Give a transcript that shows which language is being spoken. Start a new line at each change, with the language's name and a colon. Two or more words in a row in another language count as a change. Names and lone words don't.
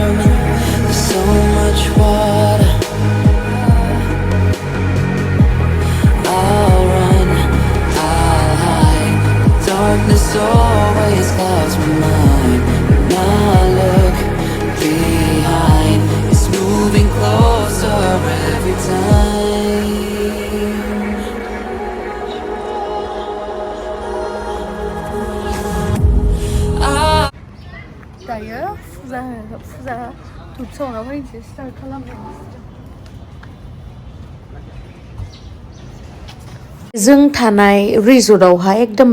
English: There's so much water. I'll run, I'll hide. Darkness always clouds my mind. When I look behind, it's moving closer every time.
Bodo: दायो फुजा धुप सावना फैनोसै स्टार्ट खालामनोसै जों थानाय रिजर्टआवहाय एकदम